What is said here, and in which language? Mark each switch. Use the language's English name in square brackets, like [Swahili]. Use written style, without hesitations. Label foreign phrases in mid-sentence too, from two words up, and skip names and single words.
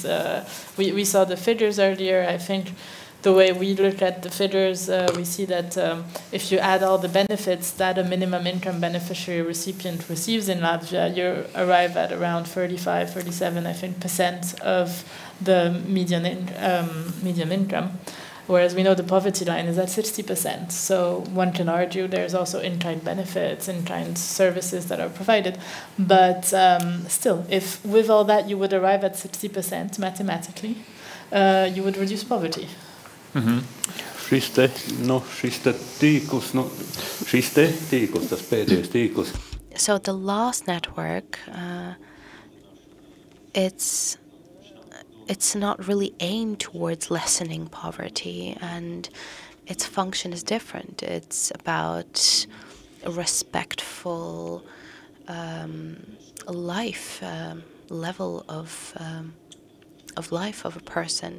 [English] We saw the figures earlier. I think the way we look at the figures, we see that if you add all the benefits that a minimum income beneficiary recipient receives in Latvia, you arrive at around 35, 37, I think, % of the median income. Whereas we know the poverty line is at 60%. So one can argue there's also in-kind benefits, in-kind services that are provided. But still, if with all that you would arrive at 60% mathematically, you would reduce poverty. [Latvian] Šis tīkls, tas pēdējais tīkls. [English] So the last network, it's not really aimed towards lessening poverty, and its function is different. It's about a respectful life, level of life of a person.